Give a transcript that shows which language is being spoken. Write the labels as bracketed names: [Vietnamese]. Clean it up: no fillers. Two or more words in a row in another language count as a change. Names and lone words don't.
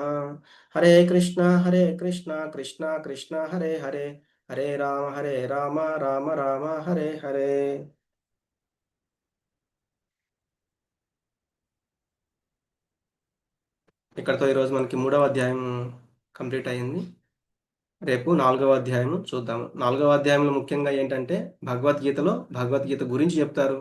[Sanskrit] హరే కృష్ణ కృష్ణ కృష్ణ హరే హరే, హరే రామ రామ రామ హరే హరే. [Telugu] ఇక్కడతో ఈరోజు మనకి 3వ అధ్యాయం కంప్లీట్ అయింది. రేపు 4వ అధ్యాయం చూద్దాము. 4వ అధ్యాయంలో ముఖ్యంగా ఏంటంటే భగవద్గీత గురించి చెప్తారు.